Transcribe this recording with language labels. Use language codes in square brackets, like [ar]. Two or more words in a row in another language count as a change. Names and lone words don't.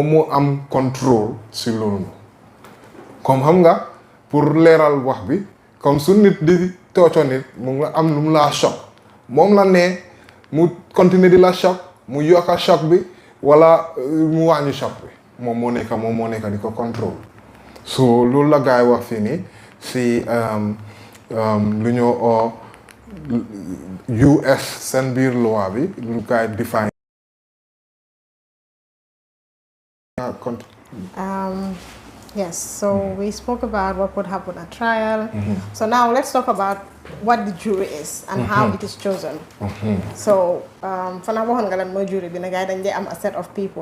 [wo] moo am contrôle si loolu comme xam nga pour leeral wax bi comme su nit di tooco nit mu ngi am lu mu laa choc moom la ne mu continuer di la choc mu yokka choc bi wala mu wàññi choc bi moom moo nekk di ko contrôle so loolu la gaay wax fii nii si lu ñoo oo US seen biir loi bi lu gaay define [en] yes, so we spoke about what would happen at trial. So now let's talk about what the jury is and how it is chosen. So, for now, we're going to jury. We're going to a set of people.